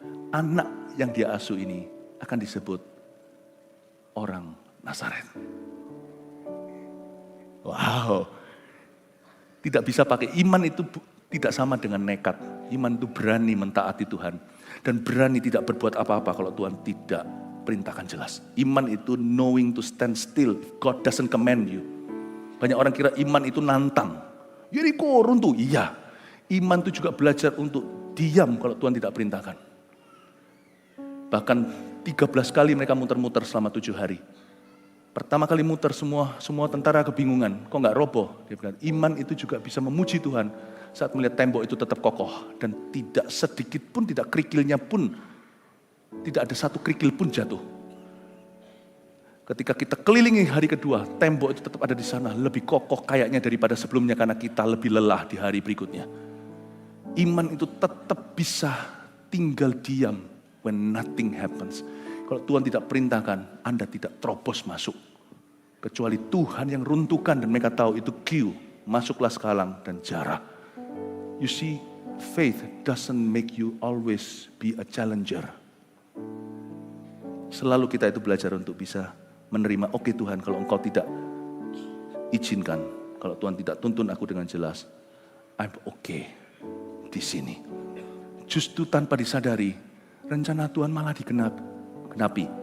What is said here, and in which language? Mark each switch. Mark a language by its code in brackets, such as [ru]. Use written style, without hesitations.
[id] Anak yang dia asuh ini akan disebut orang Nazaret. Wow. Tidak bisa pakai iman itu tidak sama dengan nekat. Iman itu berani mentaati Tuhan. Dan berani tidak berbuat apa-apa kalau Tuhan tidak perintahkan jelas. Iman itu [en] knowing to stand still if God doesn't command you. [id] Banyak orang kira iman itu nantang. Yeriko runtuh. Iya. Iman itu juga belajar untuk diam kalau Tuhan tidak perintahkan. Bahkan 13 kali mereka muter-muter selama 7 hari. Pertama kali muter semua tentara kebingungan. Kok nggak roboh? Dia bilang, iman itu juga bisa memuji Tuhan saat melihat tembok itu tetap kokoh. Dan tidak sedikit pun, tidak kerikilnya pun, tidak ada satu kerikil pun jatuh. Ketika kita kelilingi hari kedua, tembok itu tetap ada di sana. Lebih kokoh kayaknya daripada sebelumnya karena kita lebih lelah di hari berikutnya. Iman itu tetap bisa tinggal diam [en] when nothing happens. [id] Kalau Tuhan tidak perintahkan, Anda tidak terobos masuk. Kecuali Tuhan yang runtuhkan dan mereka tahu itu Q. Masuklah sekalang dan jarah. [en] You see, faith doesn't make you always be a challenger. [id] Selalu kita itu belajar untuk bisa menerima, oke Tuhan, kalau Engkau tidak izinkan, kalau Tuhan tidak tuntun aku dengan jelas, [en] I'm okay [id] di sini. Justru tanpa disadari, rencana Tuhan malah digenapi.